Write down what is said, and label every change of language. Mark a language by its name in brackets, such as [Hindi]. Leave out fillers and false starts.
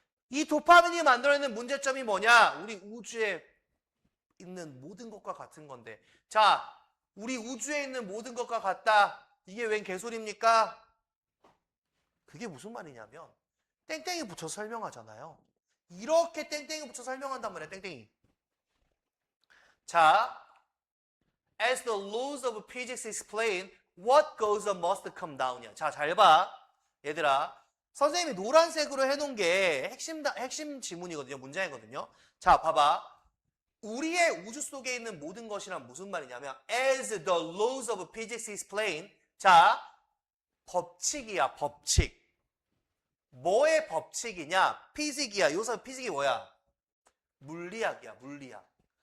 [Korean] 이 도파민이 만들어내는 문제점이 뭐냐? 우리 우주에 있는 모든 것과 같은 건데. 자, 우리 우주에 있는 모든 것과 같다. 이게 웬 개소리입니까? 그게 무슨 말이냐면 땡땡이 붙여 설명하잖아요. 이렇게 땡땡이 붙여 설명한단 말이야. 땡땡이. 자, [English] as the laws of physics explain, what goes up must come down [Korean] 이야. 자, 잘 봐. 얘들아, 선생님이 노란색으로 해놓은 게 핵심 지문이거든요. 문장이거든요. 자, 봐봐. 우리의 우주 속에 있는 모든 것이란 무슨 말이냐면 [English] as the laws of physics explain. [Korean] 자, 법칙이야. 법칙. 뭐의 법칙이냐? 피직이야. 요새 피직이 뭐야? 물리학이야. 물리학.